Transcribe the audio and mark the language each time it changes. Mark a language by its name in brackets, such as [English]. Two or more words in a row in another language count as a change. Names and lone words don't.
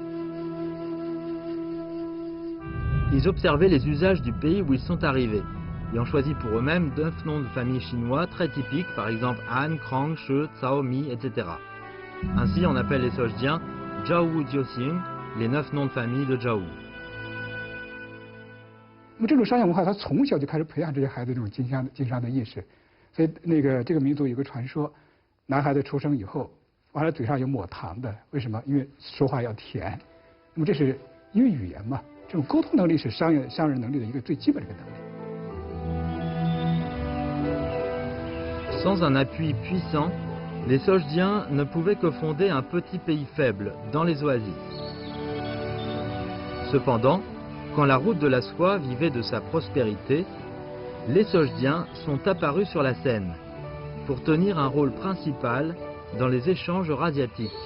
[French] Ils observaient les usages du pays où ils sont arrivés et ont choisi pour eux-mêmes 9 noms de famille chinois très typiques, par exemple Han, Krang, She, Cao, Mi, etc. Ainsi, on appelle les Soldiens Zhaowu Jiuxing, les 9 noms de famille de Zhaowu. [Chinese] 那么这种商业文化，他从小就开始培养这些孩子这种经商的意识，所以这个民族有个传说，男孩子出生以后，完了嘴上有抹糖的，为什么？因为说话要甜。那么这是因为语言嘛，这种沟通能力是商人能力的一个最基本的一个能力。 [French] Sans un appui puissant, les Soldiens ne pouvaient que fonder un petit pays faible dans les oasis. Cependant, quand la route de la soie vivait de sa prospérité, les Soldiens sont apparus sur la scène pour tenir un rôle principal dans les échanges eurasiatiques.